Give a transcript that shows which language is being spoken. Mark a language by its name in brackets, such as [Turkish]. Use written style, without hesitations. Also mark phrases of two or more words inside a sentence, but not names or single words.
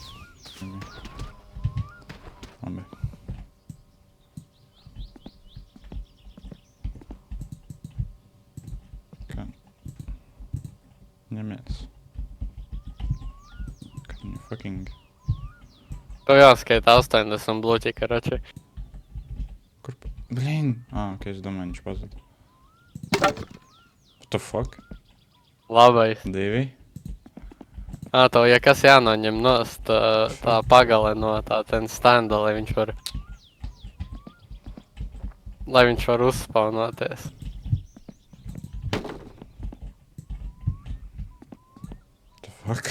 [Latvian] Labi. Kā? Ņemies. Kad viņu fucking... Tev jāskaita 80 bloķi, karači. Kur... Blin! Ok, es domāju, viņš pazud. [English] What the fuck? [Latvian] Labais. 2. Tev, ja kas jānoņem nost tā pagale no tā ten standa, lai viņš var uzspaunoties. [English] What the fuck?